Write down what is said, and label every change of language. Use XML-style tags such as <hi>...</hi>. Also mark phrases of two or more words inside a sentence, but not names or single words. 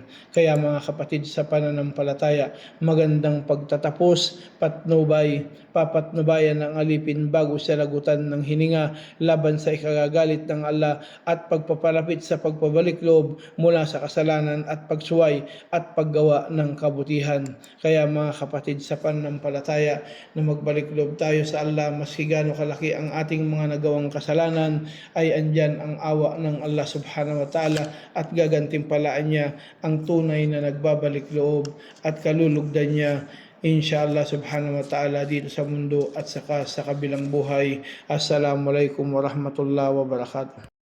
<tl>Kaya mga kapatid sa pananampalataya, magandang pagtatapos, papatnubayan ang alipin bago siya lagutan ng hininga laban sa ikagagalit ng Allah, at pagpapalapit sa pagpabalik loob mula sa kasalanan at pagsuway at paggawa ng kabutihan. Kaya mga kapatid sa pananampalataya, na magbalik loob tayo sa Allah, maski gaano kalaki ang ating mga nagawang kasalanan, ay andyan ang awa ng Allah</tl> <ar>سبحانه وتعالى,</ar> <tl>at gagantimpalaan niya ang tunay na nagbabalik loob at kalulugdan niya,</tl> <ar>إن شاء الله سبحانه وتعالى,</ar> <tl>dito sa mundo at saka sa kabilang buhay.</tl> <ar>السلام عليكم ورحمة الله وبركاته.</ar>